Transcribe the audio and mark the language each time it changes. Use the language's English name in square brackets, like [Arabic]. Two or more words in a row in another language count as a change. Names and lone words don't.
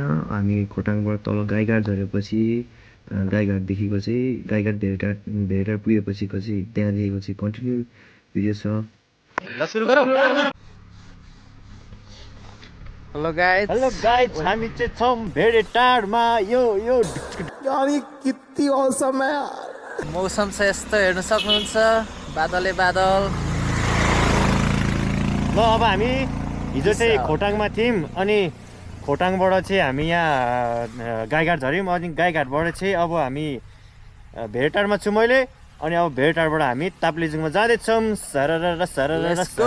[Nepali] हामी खोटाङबाट तल गाईघाट झरेपछि गाईघाटदेखिको चाहिँ गाईघाट भेरेटार पुगेपछि चाहिँ त्यहाँदेखिको चाहिँ [English] continue video [Nepali] छ। [English] hello guys, [Nepali] हामी चाहिँ छौँ भेरेटारमा। यो [Hindi] कितनी औसम है यार। [Nepali] मौसम चाहिँ यस्तो हेर्न सक्नुहुन्छ, बादलै बादल। ल अब हामी हिजो चाहिँ खोटाङमा थियौँ अनि खोटाङबाट चाहिँ हामी यहाँ गाईघाट झऱ्यौँ। अनि गाईघाटबाट चाहिँ अब हामी भेरेटारमा छु मैले। अनि अब भेरेटारबाट हामी ताप्लेजुङमा जाँदैछौँ। सरर सरर